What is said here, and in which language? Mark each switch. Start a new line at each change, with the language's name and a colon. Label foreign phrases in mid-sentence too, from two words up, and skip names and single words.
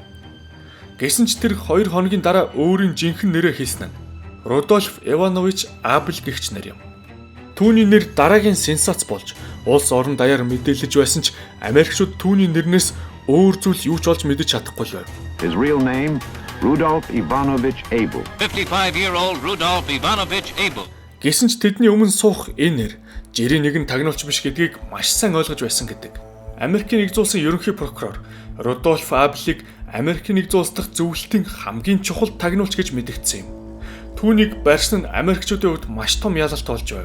Mongolian: Гэсэн ч тэр 2 хоногийн дараа өөрийн жинхэнэ нэрээ хэлсэн нь Рудольф Иванович Абель гэгч нар юм. Түүний нэр дараагийн сенсац болж улс орон даяар мэдээлж байсан ч Америкчууд түүний нэрнээс өөр зүйл юу ч олж мэдэж чадахгүй л байв.
English: His real name Rudolf Ivanovich Abel. 55-year-old Rudolf Ivanovich Abel.
Mongolian: Гэсэн ч тэдний өмнө суух энэ нэр жирийн нэгэн тагнуулч биш гэдгийг маш сайн ойлгож байсан гэдэг. Америкийн нэгдсэн улсын ерөнхий прокурор Рудольф Абелийг Америкийн нэгдсэн улс дахь зөвлөлтийн хамгийн чухал тагнуулч гэж мэдэгдсэн юм. Түүнийг барьсан нь Америкчуудын хувьд маш том ялалт болж байв.